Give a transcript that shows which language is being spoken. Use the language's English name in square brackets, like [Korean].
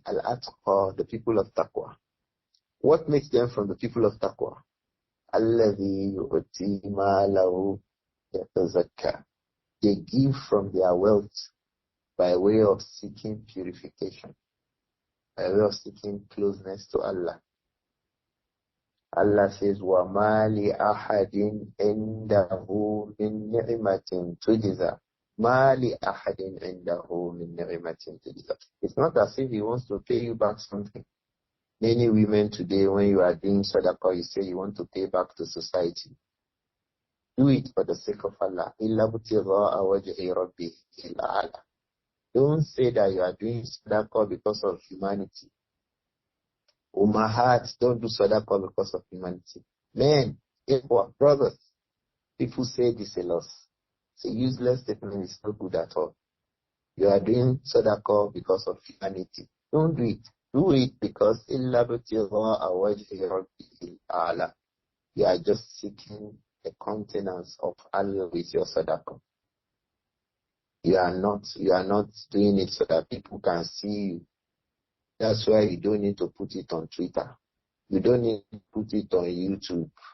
[English] Al-Atqa, the people of Taqwa. What makes them from the people of Taqwa? [Arabic] الَّذِي يُؤْتِي مَالَهُ يَتَزَكَّى. [English] They give from their wealth by way of seeking purification, by way of seeking closeness to Allah. Allah says, [Arabic] وَمَا لِأَحَدٍ عِنْدَهُ مِنْ نِعْمَةٍ تُجْزَى مَا لِأَحَدٍ عِنْدَهُ مِنْ نِعْمَةٍ تُجْزَى. [English] It's not as if he wants to pay you back something. Many women today, when you are doing sadaqah, you say you want to pay back to society. Do it for the sake of Allah. [Arabic] إِلَّا ابْتِغَاءَ وَجْهِ رَبِّهِ الْأَعْلَى. [English] Don't say that you are doing sadaqah because of humanity. Ummahat, don't do sadaqah because of humanity. Men, brothers, people say this a lot. It's a useless statement. It's not good at all. You are doing sadaqah because of humanity. Don't do it. Do it because [Arabic] إِلَّا ابْتِغَاءَ وَجْهِ رَبِّهِ الْأَعْلَى. [English] You are just seeking the countenance of Allah with your sadaqah. You are not doing it so that people can see you. That's why you don't need to put it on Twitter. You don't need to put it on YouTube.